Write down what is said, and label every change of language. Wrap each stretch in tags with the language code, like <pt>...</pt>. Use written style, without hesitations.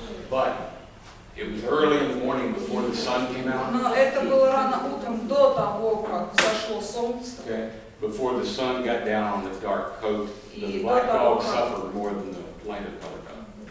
<en>But it was early in the morning before the sun came out.</en> <ru>Но это было рано утром, до того, как взошло солнце.</ru> <en>Okay, before the sun got down on the dark coat, the black dog suffered more than the lighter colored dog.</en>